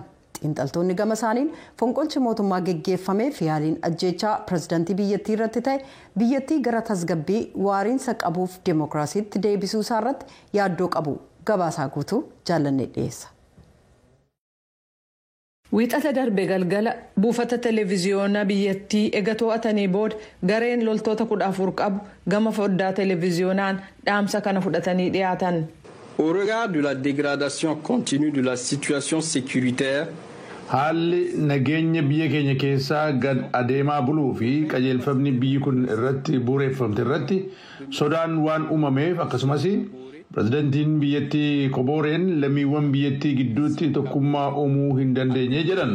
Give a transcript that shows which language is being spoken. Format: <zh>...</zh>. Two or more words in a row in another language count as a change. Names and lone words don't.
<om>Xiinxaltoonni gama isaaniin fonqolchi mootummaa geggeeffamee fi yaaliin ajjeechaa pirezidaantii biyyattii irratti ta'e biyyattii gara tasgabbii waariinsa qabuuf deemokiraasiitti deebisuu isaarratti yaaddoo qabu. Gabaasaa guutuu jaalannee dhiyeessa. Wixata darbe galgala buufata televiziyoonaa biyyattii ega to'atanii booda gareen loltoota 14 qabu gama foddaa televiziyoonaan dhaamsa kana fudhatanii dhiyaatan.</om> <fr>Au regard de la dégradation continue de la situation sécuritaire,</fr> <om>haalli nageenya biyya keenya keessaa gad adeemaa buluu fi qajeelfamni biyyi kun irratti bu'uureffamte irratti sodaan waan uumameef akkasumas pirezidaantiin biyyattii Koboreen lammiiwwan biyyattii gidduutti tokkummaa uumuu hin dandeenye jedhan.</om>